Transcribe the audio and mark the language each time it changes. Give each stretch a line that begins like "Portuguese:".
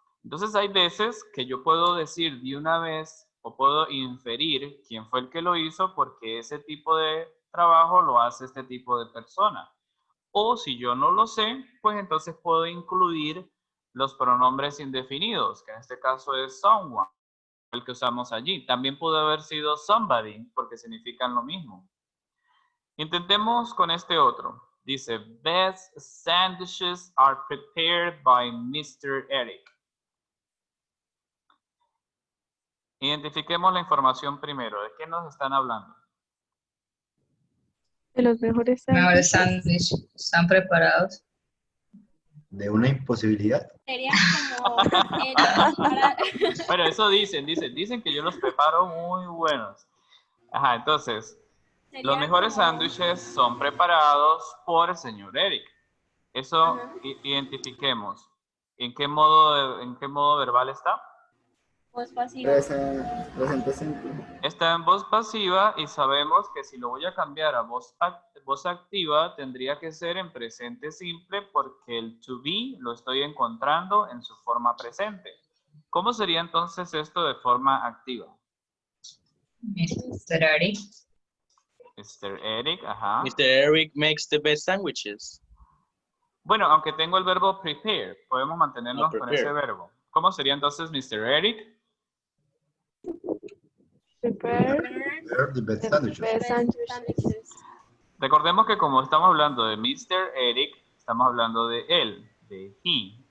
Spanish: Entonces hay veces que yo puedo decir de una vez o puedo inferir quién fue el que lo hizo porque ese tipo de trabajo lo hace este tipo de persona. O si yo no lo sé, pues entonces puedo incluir los pronombres indefinidos, que en este caso es someone, el que usamos allí. También pudo haber sido somebody, porque significan lo mismo. Intentemos con este otro. Dice,
English: best sandwiches are prepared by Mr. Eric.
Spanish: Identifiquemos la información primero. ¿De qué nos están hablando? De los mejores Mejores sándwiches. sándwiches. ¿Están preparados? De una imposibilidad. Sería como para... Bueno, eso dicen que yo los preparo muy buenos. Ajá, entonces, sería los mejores como- sándwiches son preparados por el señor Eric. Eso Ajá. identifiquemos. ¿En qué modo verbal está? Voz pasiva. Presente simple. Está en voz pasiva y sabemos que si lo voy a cambiar a voz activa tendría que ser en presente simple porque el to be lo estoy encontrando en su forma presente. ¿Cómo sería entonces esto de forma activa? Mr. Eric. Mr. Eric, ajá. Mr.
English: Eric makes the best sandwiches.
Spanish: Bueno, aunque tengo el verbo prepare, podemos mantenernos con
English: prepare.
Spanish: ese verbo. ¿Cómo sería entonces Mr. Eric?
English: Prepare The best the sandwiches. best sandwiches.
Spanish: Sándwiches. Recordemos que como estamos hablando de Mr. Eric, estamos hablando de él, de he.